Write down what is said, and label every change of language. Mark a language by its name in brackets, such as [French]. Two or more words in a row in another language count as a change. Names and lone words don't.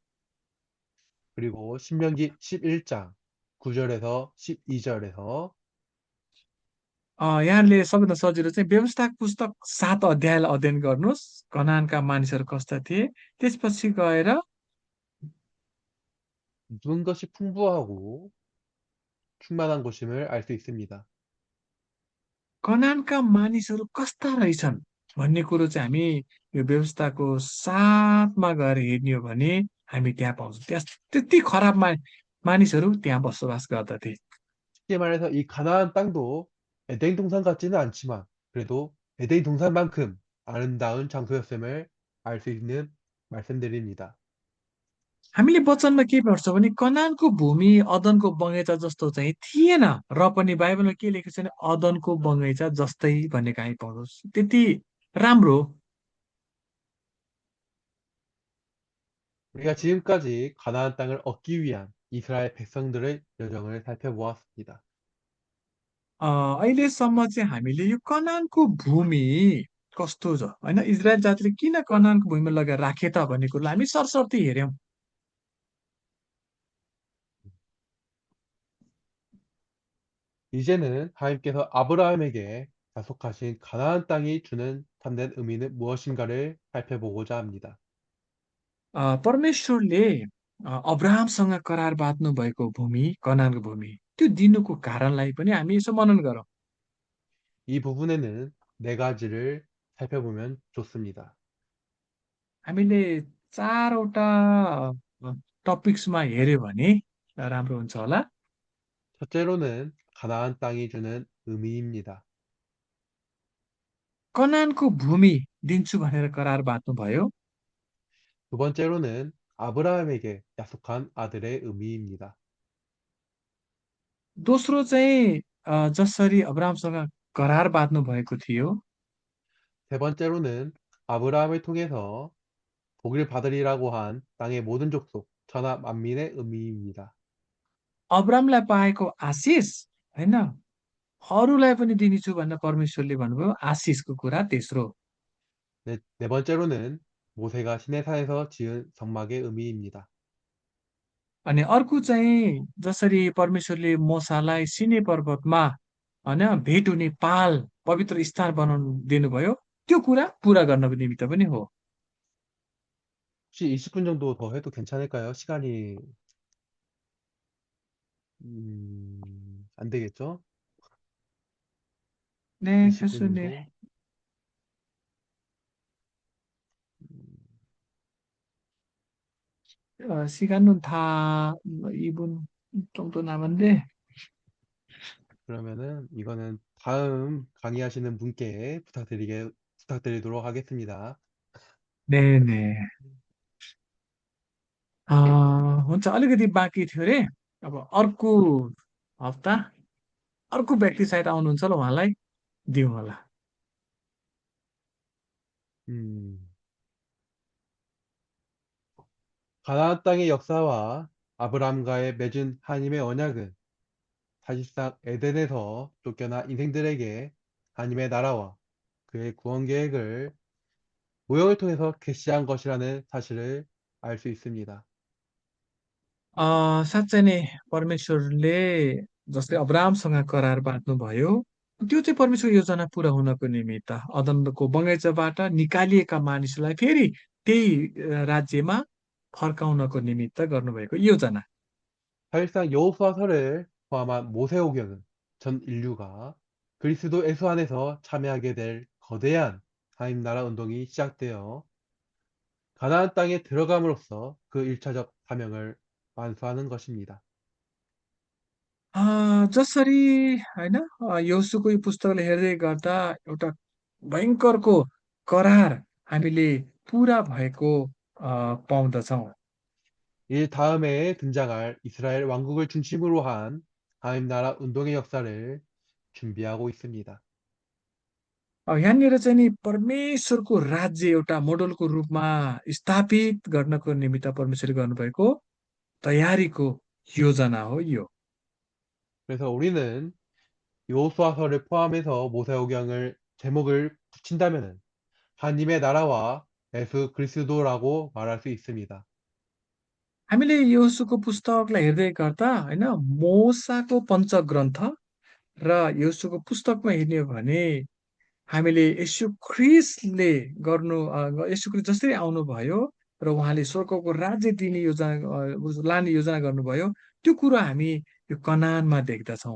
[Korean] 그리고 신명기 11장 9절에서 12절에서 [Nepali] यहाँले सबैभन्दा सजिलो चाहिँ व्यवस्थाको पुस्तक 7 अध्यायलाई अध्ययन गर्नुहोस्, कनानका मानिसहरू कस्ता थिए, त्यसपछि गएर [Korean] 누운 것이 풍부하고 충만한 곳임을 알 수 있습니다. [Nepali] कनानका मानिसहरू कस्ता रहेछन् भन्ने कुरो चाहिँ हामी यो व्यवस्थाको 7मा गएर हेर्ने हो भने हामी त्यहाँ पाउँछौँ। त्यस त्यति खराब मानिसहरू त्यहाँ बसोबास गर्दथे। [Korean] 쉽게 말해서 이 가나안 땅도 에덴 동산 같지는 않지만 그래도 에덴 동산만큼 아름다운 장소였음을 알 수 있는 말씀드립니다. [Nepali] हामीले वचनमा के पढ्छौँ भने कनानको भूमि अदनको बगैँचा जस्तो चाहिँ थिएन, र पनि बाइबलमा के लेखेको छ भने अदनको बगैँचा जस्तै भनेको हामी पाउँछौँ। त्यति राम्रो। [Korean] 우리가 지금까지 가나안 땅을 얻기 위한 이스라엘 백성들의 여정을 살펴보았습니다. [Nepali] अहिलेसम्म चाहिँ हामीले यो कनानको भूमि कस्तो छ होइन, इजरायल जातिले किन कनानको भूमिमा लगेर राखे त भन्ने कुरोलाई हामी सरसर्ती हेऱ्यौँ। [Korean] 이제는 하나님께서 아브라함에게 약속하신 가나안 땅이 주는 참된 의미는 무엇인가를 살펴보고자 합니다. [Nepali] परमेश्वरले अब्राहमसँग करार बाँध्नु भएको भूमि कनानको भूमि त्यो दिनुको कारणलाई पनि हामी यसो मनन गरौँ। [Korean] 이 부분에는 네 가지를 살펴보면 좋습니다. [Nepali] हामीले चारवटा टपिक्समा हेऱ्यो भने राम्रो हुन्छ होला। [Korean] 첫째로는 가나안 땅이 주는 의미입니다. [Nepali] कनानको भूमि दिन्छु भनेर करार बाँध्नु भयो। [Korean] 두 번째로는 아브라함에게 약속한 아들의 의미입니다. [Nepali] दोस्रो चाहिँ जसरी अब्राहमसँग करार बाँध्नु भएको थियो, [Korean] 세 번째로는 아브라함을 통해서 복을 받으리라고 한 땅의 모든 족속, 천하 만민의 의미입니다. [Nepali] अब्रामलाई पाएको आशिष होइन, अरूलाई पनि दिनेछु भनेर परमेश्वरले भन्नुभयो, आशिषको कुरा तेस्रो। [Korean] 네 번째로는 모세가 시내산에서 지은 성막의 의미입니다. [Nepali] अनि अर्को चाहिँ जसरी परमेश्वरले मोसालाई सिने पर्वतमा होइन भेट हुने पाल पवित्र स्थान बनाउनु दिनुभयो, त्यो कुरा पुरा गर्नको निमित्त पनि हो। [Korean] 혹시 20분 정도 더 해도 괜찮을까요? 시간이 안 되겠죠? 네, 20분 교수님. 정도? 음, 시간은 다 2분 정도 남았는데, 그러면은 이거는 다음 강의하시는 분께 부탁드리도록 하겠습니다. 네네. [Nepali] हुन्छ, अलिकति बाँकी थियो अरे। अब अर्को हप्ता अर्को व्यक्ति सायद आउनुहुन्छ ल, उहाँलाई दिउँ होला। [Korean] 음, 가나안 땅의 역사와 아브람과의 맺은 하나님의 언약은 사실상 에덴에서 쫓겨난 인생들에게 하나님의 나라와 그의 구원 계획을 모형을 통해서 계시한 것이라는 사실을 알 수 있습니다. [Nepali] साँच्चै नै परमेश्वरले जस्तै अब्राहमसँग करार बाँध्नुभयो, त्यो चाहिँ परमेश्वरको योजना पुरा हुनको निमित्त अदनको बगैँचाबाट निकालिएका मानिसलाई फेरि त्यही राज्यमा फर्काउनको निमित्त गर्नुभएको योजना। [Korean] 사실상 여호수아서를 포함한 모세오경은 전 인류가 그리스도 예수 안에서 참여하게 될 거대한 하나님 나라 운동이 시작되어 가나안 땅에 들어감으로써 그 1차적 사명을 완수하는 것입니다. [Nepali] जसरी होइन योसुको यो पुस्तकले हेर्दै गर्दा एउटा भयङ्करको करार हामीले पुरा भएको पाउँदछौँ। [Korean] 이 다음에 등장할 이스라엘 왕국을 중심으로 한 하나님 나라 운동의 역사를 준비하고 있습니다. [Nepali] यहाँनिर चाहिँ नि परमेश्वरको राज्य एउटा मोडलको रूपमा स्थापित गर्नको निमित्त परमेश्वरले गर्नुभएको तयारीको योजना हो यो। [Korean] 그래서 우리는 여호수아서를 포함해서 모세오경을 제목을 붙인다면은 하나님의 나라와 예수 그리스도라고 말할 수 있습니다. [Nepali] हामीले योसुको पुस्तकलाई हेर्दै गर्दा होइन मोसाको पञ्चग्रन्थ र योसुको पुस्तकमा हेर्ने हो भने हामीले येशू ख्रीष्टले येशू ख्रीष्ट जसरी आउनुभयो र उहाँले स्वर्गको राज्य दिने योजना लाने योजना गर्नुभयो त्यो कुरा हामी यो कनानमा देख्दछौँ।